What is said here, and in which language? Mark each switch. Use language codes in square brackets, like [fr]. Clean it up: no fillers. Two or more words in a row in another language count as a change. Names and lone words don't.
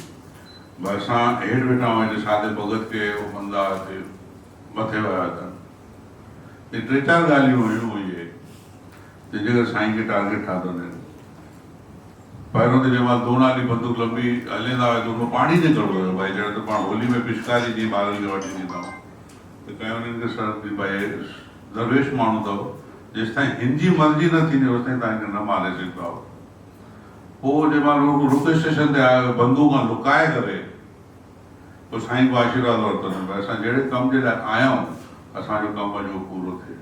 [sd] भई असां हेठि वेठा आहियूं, हिन सादे भगत खे मंदा हिते मथे विया अथनि। टे चारि ॻाल्हियूं हुयूं इहे, जंहिंजे करे साईं खे टारगेट ठातो हुननि। पहिरियों त जंहिं महिल दो नाली बंदूक लंबी हलंदा हुआ त उनमें पाणी निकिरंदो हुयो, भई ॼण त पाण होली में पिचकारी जीअं ॿारनि खे वठी ॾींदा आहियूं, त कंहिं उन्हनि खे सर भई दरवेश माण्हू अथव, जेसि ताईं हिन जी मर्ज़ी न थींदी होसि ताईं तव्हांखे न मारे सघंदा हो। पोइ जंहिं महिल रुक स्टेशन ते आयो, बंदूक लुकाए करे पोइ साईं को आशीर्वाद वरितनि, भई असां जहिड़े कम जे लाइ आया आहियूं, असांजो कमु अॼु पूरो थिए।